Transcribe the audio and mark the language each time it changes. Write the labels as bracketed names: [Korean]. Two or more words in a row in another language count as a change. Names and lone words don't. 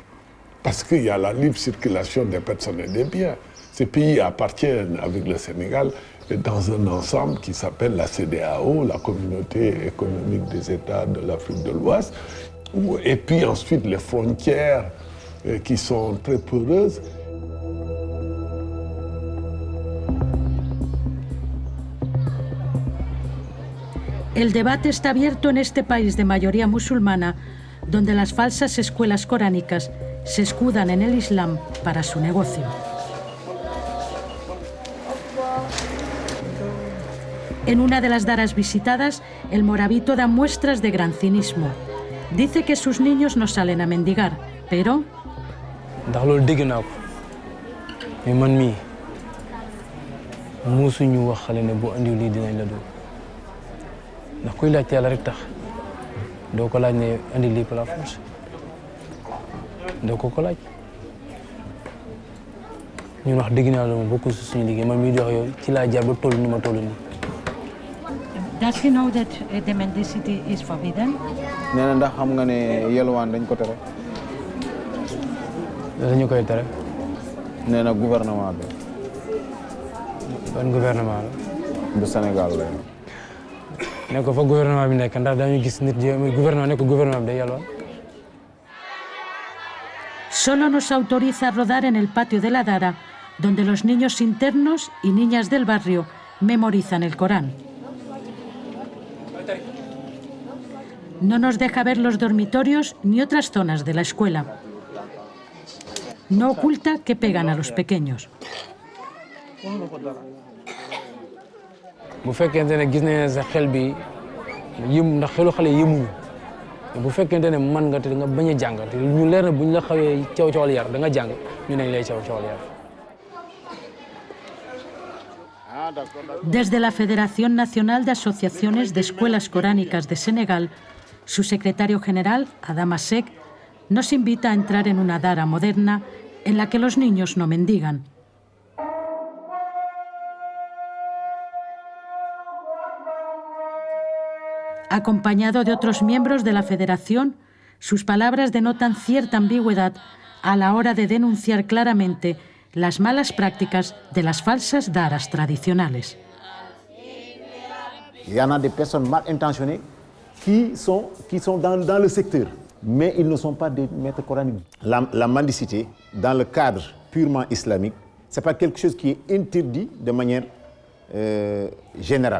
[French] Parce qu'il y a la libre circulation des personnes et des biens. Ces pays appartiennent, avec le Sénégal, dans un ensemble qui s'appelle la CEDEAO, la Communauté économique des États de l'Afrique de l'Ouest. Et puis ensuite les frontières qui sont très poreuses. [Spanish] El debate está abierto en este país de mayoría musulmana, donde las falsas escuelas coránicas se escudan en el Islam para su negocio. En una de las daras visitadas, el morabito da muestras de gran cinismo. Dice que sus niños no salen a mendigar, pero... [Wolof] ndax loolu dégg naa ko mais man mii musuñu wax xale ne boo andiw lii dinañ la dóor ndax kuy laaj yàlla rek tax doo ko laaj ne andi lii [French] par la force [Wolof] doo ko laaj ñun wax dëgg naa la moom bokku si suñu liggéey man mii di wax yow ci laa jaar ba toll ni ma toll nii. [English] Does he know that the mendicity is forbidden? [Wolof] nee na ndax xam nga ne yelwaan dañ ko tere. dañu koy tere. nee na gouvernement bi. ban gouvernement la. bu Sénégal la. ne ko fa gouvernement bi nekk ndax dañu gis nit gouvernement nekk gouvernement bi day yelwaan. [Spanish] Solo nos autoriza a rodar en el patio de la Dara, donde los niños internos y niñas del barrio memorizan el Corán. No nos deja ver los dormitorios ni otras zonas de la escuela. No oculta que pegan a los pequeños. [Wolof] bu fekkente ne gis nañ ne sa xel bi ndax xelu xale yëmuñu bu fekkente ne mën nga te nga bañ a jàng te ñu leer na bu ñu la xawee caw yar da nga jàng ñu nañ lay caw yar. [Spanish] Desde la Federación Nacional de Asociaciones de Escuelas Coránicas de Senegal, su secretario general, Adama Seck, nos invita a entrar en una dara moderna en la que los niños no mendigan. Acompañado de otros miembros de la Federación, sus palabras denotan cierta ambigüedad a la hora de denunciar claramente las malas prácticas de las falsas daras tradicionales. [French] Il y en a des personnes mal intentionnées qui sont dans le secteur, mais ils ne sont pas des maîtres coraniques. La mendicité, dans le cadre purement islamique, ce n'est pas quelque chose qui est interdit de manière générale.